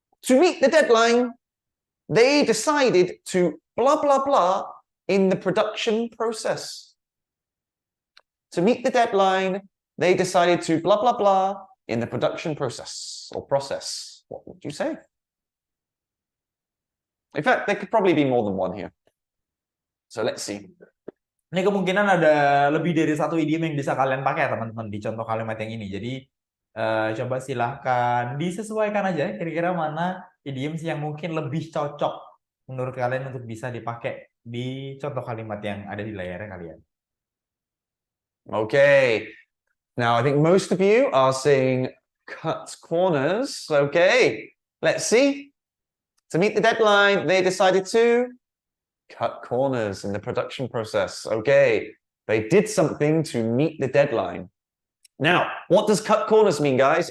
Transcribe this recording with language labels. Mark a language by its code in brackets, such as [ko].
[en] To meet the deadline, they decided to blah, blah, blah in the production process. To meet the deadline, they decided to blah, blah, blah in the production process or process. What would you say? In fact, there could probably be more than one here. So let's see. [id] Ini kemungkinan ada lebih dari satu idiom yang bisa kalian pakai teman-teman di contoh kalimat yang ini. Jadi coba silahkan disesuaikan aja kira-kira mana idiom yang mungkin lebih cocok menurut kalian untuk bisa dipakai di contoh kalimat yang ada di layarnya kalian. [en] Okay. Now, I think most of you are saying cut corners. Okay. Let's see. To meet the deadline, they decided to cut corners in the production process. Okay. They did something to meet the deadline. Now, what does cut corners mean, guys?